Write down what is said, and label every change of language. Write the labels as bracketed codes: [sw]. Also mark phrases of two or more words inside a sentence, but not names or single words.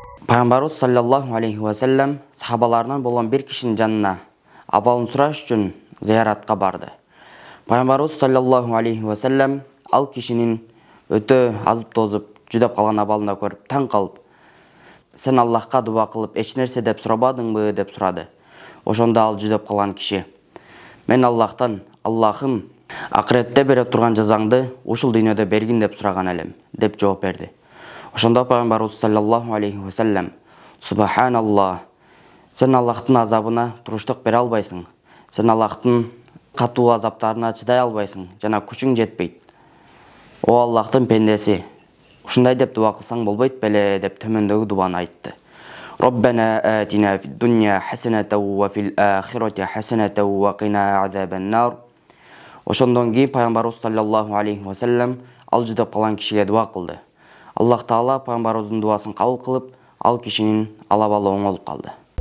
[ky] Пайгамбарыбыз [ar] صلى الله عليه وسلم [ky] сахабаларынан болгон бир кишинин жанына абалын сураш үчүн зияратка барды. Пайгамбарыбыз [ar] صلى الله عليه وسلم [ky] ал кишинин өтө азып тозуп жүдөп калган абалына көрүп таң калып: "Сен Аллахка дуба кылып эч нерсе деп сурабадыңбы?" деп сурады. Ошондо ал жүдөп калган киши: "Мен Аллахтан: Аллахым, акыретте бере турган жазаңды ушул дүйнөдө бергин деп сураган элем" деп жооп берди. Ошондо Пайгамбарыбыз [ar] صلى الله عليه وسلم: [ky] "Субханаллах, сен Аллахтын азабына туруштук бере албайсың. Сен Аллахтын катуу азаптарына чыдай албайсың жана күчүң жетпейт. О Аллахтын пендеси, ушундай деп дуба кылсаң болбойт беле" деп төмөндөгү дубаны айтты. [ar] ربنا آتنا في الدنيا حسنة وفي الآخرة حسنة وقنا عذاب النار. [ky] Ошондон кийин Пайгамбарыбыз [ar] صلى الله عليه وسلم [ky] ал жүдөп калган кишиге дуба кылды. Аллах Таала пайгамбарыбыздын дубасын кабыл кылып, ал кишинин алабалы оңолуп калды.